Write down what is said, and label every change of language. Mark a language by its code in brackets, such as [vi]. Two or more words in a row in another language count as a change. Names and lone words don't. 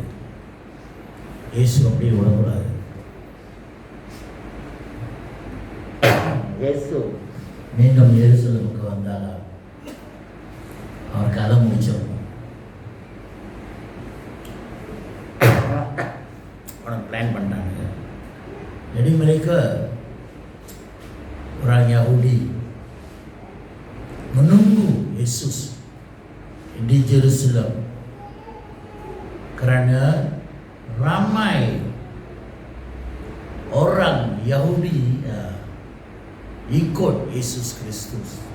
[ta] இயேசு அப்படி விடக்கூடாது. இயேசு மீண்டும் எருசலேமுக்கு வந்தாங்க. அவர் கதை முடிச்சிடணும். அவனை பிளான் பண்ணாங்க. [ms] Jadi mereka orang Yahudi menunggu Yesus di Jerusalem kerana ramai orang Yahudi ikut Yesus Kristus.